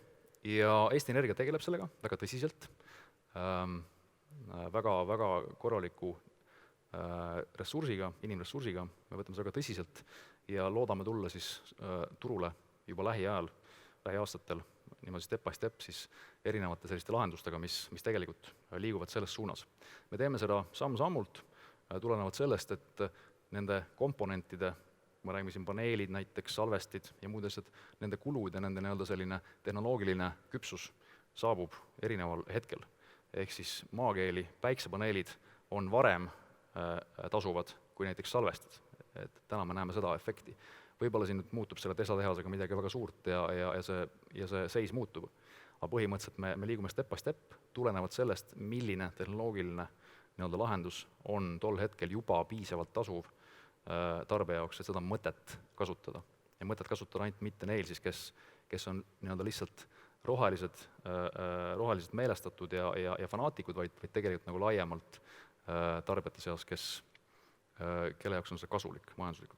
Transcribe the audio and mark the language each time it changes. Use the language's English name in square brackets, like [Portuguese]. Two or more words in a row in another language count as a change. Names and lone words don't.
[Estonian] Ja Eesti Energia tegeleb sellega väga tõsiselt, väga korraliku ressursiga, inimressursiga, me võtame seda väga tõsiselt ja loodame tulla siis turule juba lähiaastatel, niimoodi [English] step by step [Estonian] siis erinevate selliste lahendustega, mis tegelikult liiguvad selles suunas. Me teeme seda samm-sammult, tulenevalt sellest, et nende komponentide, ma räägime siin paneelid näiteks, salvestid ja muud asjad, nende kulud ja nende selline tehnoloogiline küpsus saabub erineval hetkel. Ehk siis maakeeli päiksepaneelid on varem tasuvad kui näiteks salvestid. Et täna me näeme seda efekti. Võib-olla siin nüüd muutub selle Tesla tehasega midagi väga suurt ja see seis muutub. Aga põhimõtteliselt me liigume [English] step by step, [Estonian] tulenevalt sellest, milline tehnoloogiline lahendus on tol hetkel juba piisavalt tasuv tarbija jaoks, et seda mõtet kasutada. Ja mõtet kasutada ainult mitte neil siis, kes on lihtsalt rohelised meelestatud ja fanaatikud, vaid tegelikult nagu laiemalt tarbijate seas, kelle jaoks on see kasulik majanduslikult.